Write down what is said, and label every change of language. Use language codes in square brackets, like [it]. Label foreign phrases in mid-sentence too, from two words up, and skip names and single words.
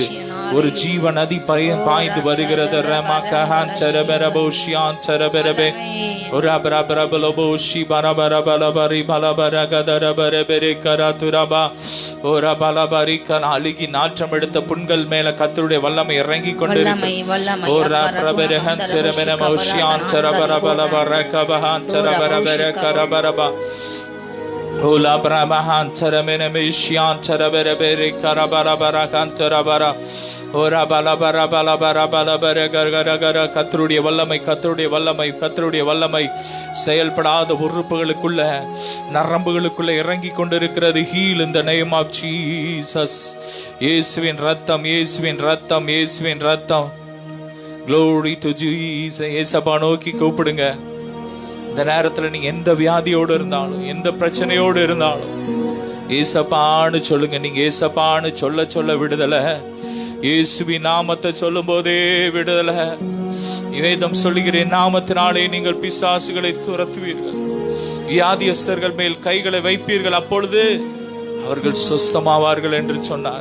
[ta] ஒரு ஜீவ நதி பாய்ந்து வருகிறது. அழுகி நாற்றம் எடுத்த புண்கள் மேல கர்த்தருடைய வல்லமை இறங்கி கொண்டிருக்கிறது. Ola Brahman Taramena Mishian Tarabere Karabara Kantarabara Ora Balabara Balabara Balabara Gargara கர்த்தருடைய வல்லமை கர்த்தருடைய வல்லமை கர்த்தருடைய வல்லமை செயல்படாத உறுப்புகளுக்குள்ள நரம்புகளுக்குள்ள இறங்கி கொண்டிருக்கிறது. [en] ஹீல் in the name of Jesus. [ta] இயேசுவின் ரத்தம், இயேசுவின் ரத்தம், இயேசுவின் ரத்தம். [en] Glory to Jesus. [ta] இயேசுவை நோக்கி கூப்பிடுங்க. இந்த நேரத்துல நீங்க எந்த வியாதியோடு இருந்தாலும், எந்த பிரச்சனையோடு இருந்தாலும் ஏசப்பான்னு சொல்லுங்க. நீங்க ஏசப்பான்னு சொல்ல சொல்ல விடுதலை. இயேசுவின் நாமத்தை சொல்லும் போதே விடுதலை. வேதம் சொல்லுகிறேன், நாமத்தினாலே நீங்கள் பிசாசுகளை துரத்துவீர்கள், வியாதியஸ்தர்கள் மேல் கைகளை வைப்பீர்கள், அப்பொழுது அவர்கள் சுஸ்தமாவார்கள் என்று சொன்னார்.